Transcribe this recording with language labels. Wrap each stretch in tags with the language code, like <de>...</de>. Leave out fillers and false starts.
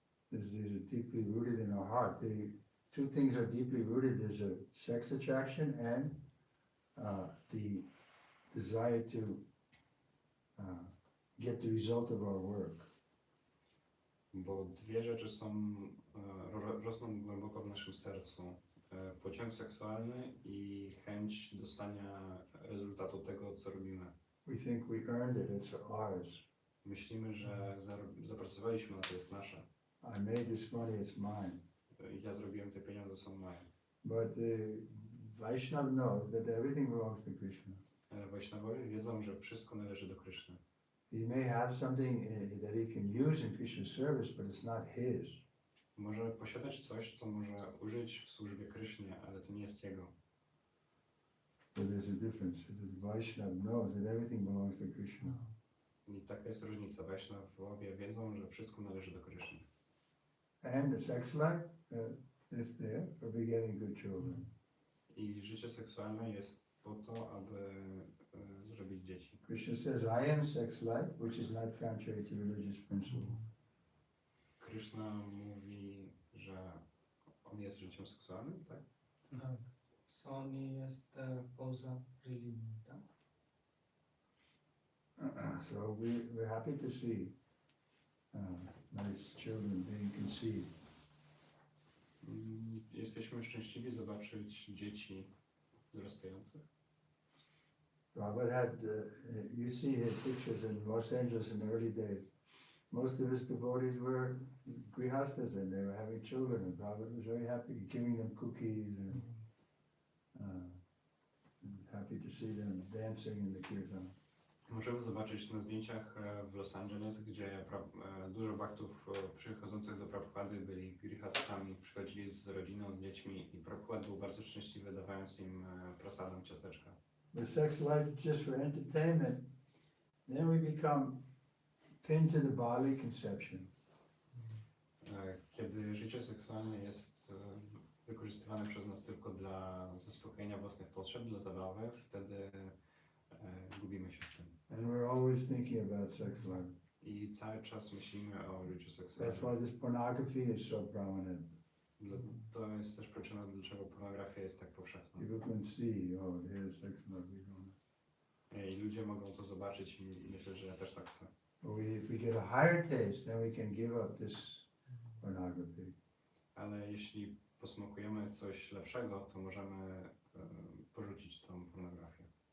<en>Because these are deeply rooted in our heart. Two things are deeply rooted. There's a sex attraction and the desire to get the result of our work.</en> <pl>Bo dwie rzeczy są, rosną głęboko w naszym sercu. Pociąg seksualny i chęć dostania rezultatu tego, co robimy.</pl> <en>We think we earned it, it's ours.</en> <pl>Myślimy, że zapracowaliśmy na to, jest nasze.</pl> <en>I made this money, it's mine.</en> <pl>Ja zrobiłem te pieniądze, są moje.</pl> <en>But Vaishnava knows that everything belongs to Krishna.</en> <pl>Ale Vaishnavowie wiedzą, że wszystko należy do Kryszny.</pl> <en>He may have something that he can use in Krishna's service, but it's not his.</en> <pl>Może posiadać coś, co może użyć w służbie Krysznie, ale to nie jest jego.</pl> <en>So there's a difference. The Vaishnava knows that everything belongs to Krishna.</en> <pl>I taka jest różnica. Vaishnavowie wiedzą, że wszystko należy do Kryszny.</pl> <en>And the sex life is there for begetting good children.</en> <pl>I życie seksualne jest po to, aby zrobić dzieci.</pl> <en>Krishna says, I am sex life, which is not contrary to religious principle.</en> <pl>Kryszna mówi, że on jest życiem seksualnym, tak? Tak. Sony jest poza religią, tak?</pl> <en>So we're happy to see nice children being conceived.</en> <pl>Jesteśmy szczęśliwi zobaczyć dzieci wzrastających.</pl> <en>Robert had, you see his pictures in Los Angeles in the early days. Most of his devotees were grihastas and they were having children, and Robert was very happy, giving them cookies and happy to see them dancing in the kirtan.</en> <pl>Możemy zobaczyć na zdjęciach w Los Angeles, gdzie dużo bhaktów przychodzących do Prabhupada byli grihastami, przychodzili z rodziną, z dziećmi i Prabhupada był bardzo szczęśliwy, dawając im prasadam, ciasteczka.</pl> <en>With sex life just for entertainment, then we become pinned to the bodily conception.</en> <pl>Kiedy życie seksualne jest wykorzystywane przez nas tylko dla zaspokojenia własnych potrzeb, dla zabawy, wtedy gubimy się w tym.</pl> <en>And we're always thinking about sex life.</en> <pl>I cały czas myślimy o życiu</pl> <en>That's</en> <pl>seksualnym.</pl> <en>why this pornography is so prominent.</en> <pl>To jest też przyczyna, dlaczego pornografia jest tak powszechna.</pl> <en>People can see, oh, here's sex life.</en> <pl>I ludzie mogą to zobaczyć i myśleć, że ja też tak chcę.</pl> <en>But if we get a higher taste, then we can give up this pornography.</en> <pl>Ale jeśli posmakujemy coś lepszego, to możemy porzucić tą pornografię.</pl>